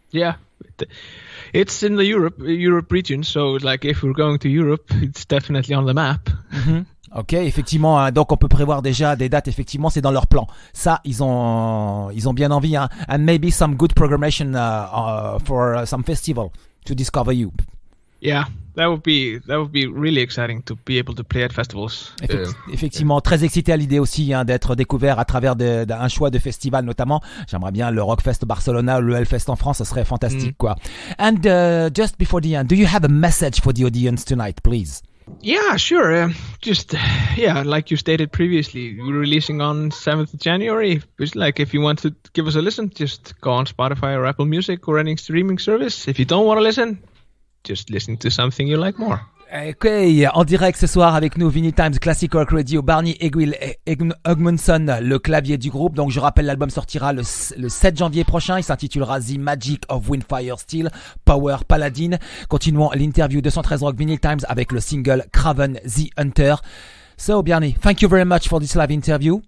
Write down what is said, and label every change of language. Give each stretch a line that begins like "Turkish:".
English: Yeah, it's in the Europe region, so like if we're going to Europe, it's definitely on the map. Mm-hmm.
French: Ok, effectivement, hein, donc on peut prévoir déjà des dates, effectivement, c'est dans leur plan. Ça, ils ont bien envie, hein,
English: and maybe some good programmation for some festival to discover you. Yeah, that would be really exciting to be able to play at festivals.
French: Effectivement, très excité à l'idée aussi d'être découvert à travers un choix de festival notamment. J'aimerais bien le Rockfest Barcelona, le Hellfest en France, ça serait fantastique quoi.
English: And just before the end, do you have a message for the audience tonight, please? Yeah, sure. Like you stated previously, we're releasing on 7th of January. It's like if you want to give us a listen, just go on Spotify or Apple Music or any streaming service. If you don't want to listen, just listen to something you like more.
French: Ok, en direct ce soir avec nous, Vinylestimes, Classic Rock Radio, Bjarni, Egill et Ögmundsson, le clavier du groupe. Donc je rappelle, l'album sortira le 7 janvier prochain. Il s'intitulera The Magic of Wyndfire Steel, Power Paladin. Continuons l'interview 213 Rock, Vinylestimes avec le single Kraven The Hunter.
English: So Bjarni, thank you very much for this live interview.